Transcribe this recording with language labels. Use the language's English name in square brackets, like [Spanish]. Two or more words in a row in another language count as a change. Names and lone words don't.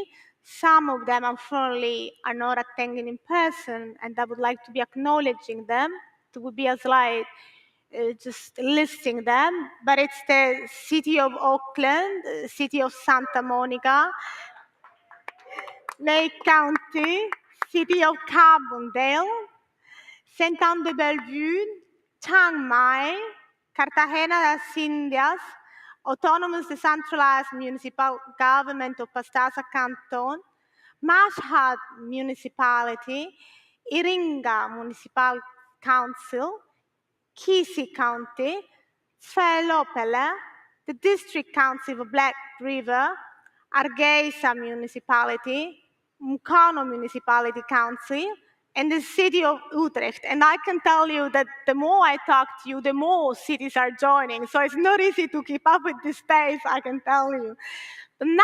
[English] Some of them, unfortunately, are not attending in person, and I would like to be acknowledging them. It would be a slide just listing them, but it's the City of Oakland, City of Santa Monica, Lake County, City of Carbondale, Saint-Anne-de-Bellevue, Chiang Mai, Cartagena de las Indias, Autonomous Decentralized Municipal Government of Pastaza Canton, Mashhad Municipality, Iringa Municipal Council, Kisi County, Felopele, the District Council of Black River, Hargeisa Municipality, Mukono Municipality Council, and the City of Utrecht. And I can tell you that the more I talk to you, the more cities are joining. So it's not easy to keep up with this pace, I can tell you.